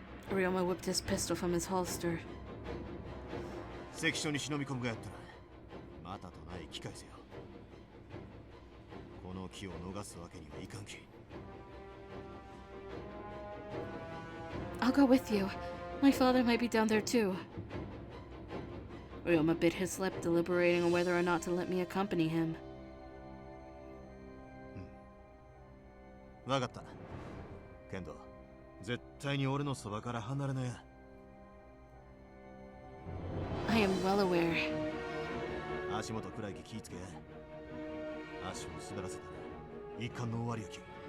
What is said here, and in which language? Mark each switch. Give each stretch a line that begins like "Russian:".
English: Ryoma whipped his pistol from his holster.
Japanese: Sekishoに忍び込むがやったらまたとない機会せよ。この機を逃すわけにはいかんき。
English: I'll go with you. My father might be down there too. Ryoma bit his lip, deliberating on whether or not to let me accompany him.
Japanese: わかった。ケンド、絶対に俺のそばから離れなや。
English: I am well aware.
Japanese: 足元暗いき気ぃつけ。足を滑らせたら一巻の終わりやき。